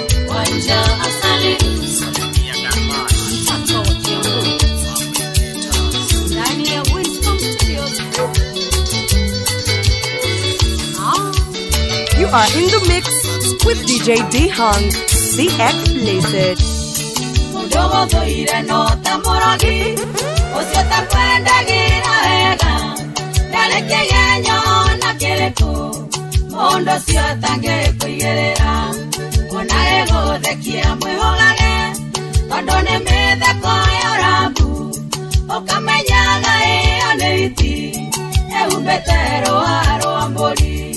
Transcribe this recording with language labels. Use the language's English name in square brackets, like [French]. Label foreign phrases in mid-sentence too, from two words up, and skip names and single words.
[Swahili] Wanja asali. Ndani ya Winston Studios. [English] You are in the mix with D J D Hung, the explicit. [Kikuyu] Mũndũ gũthũire no ta mũrogi, ũcio ta kwendagĩra wega, ndarĩ kĩgenyo na kĩrĩkũ, mũndũ ũcio atangĩkũigĩrĩra, ona egũthekia mwĩhũgage, tondũ nĩ mĩtheko ya ũrambu, ũkamenyaga ĩyo nĩ iti, ehumbĩte rũa rwa mbũri.